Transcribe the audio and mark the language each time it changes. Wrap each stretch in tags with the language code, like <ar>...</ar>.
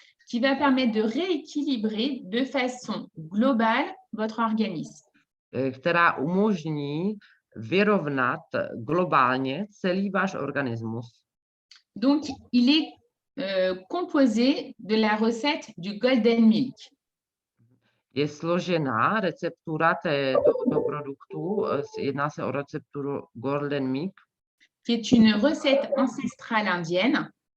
<fr>qui va permettre de rééquilibrer de façon globale votre organisme.</fr> <cs>která umožní vyrovnat globálně celý váš organismus.</cs> <fr>Donc, il est composé de la recette du Golden Milk.</fr> <cs>Je složená receptura tohoto produktu, jedná se o recepturu Golden Milk,</cs> <fr>qui est une recette ancestrale indienne,</fr>